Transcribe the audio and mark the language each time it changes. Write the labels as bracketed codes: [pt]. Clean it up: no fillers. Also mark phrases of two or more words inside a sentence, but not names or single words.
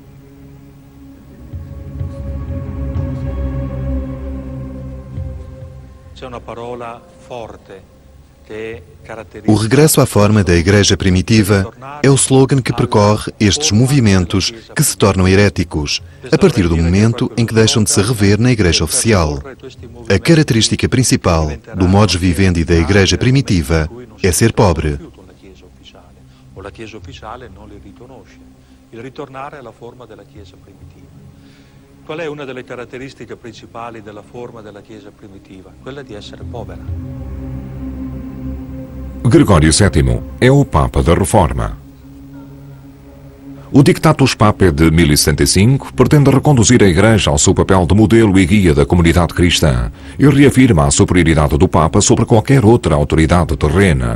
[pt] O regresso à forma da Igreja primitiva é o slogan que percorre estes movimentos que se tornam heréticos, a partir do momento em que deixam de se rever na Igreja oficial. A característica principal do [la] modus vivendi [pt] da Igreja primitiva é ser pobre. [it] La Chiesa ufficiale non li riconosce. Il ritornare alla forma della Chiesa primitiva. Qual è una delle caratteristiche principali della forma della Chiesa primitiva? Quella di essere povera. [pt] Gregório VII é o Papa da Reforma. O Dictatus Papae de 1065 pretende reconduzir a Igreja ao seu papel de modelo e guia da comunidade cristã e reafirma a superioridade do Papa sobre qualquer outra autoridade terrena.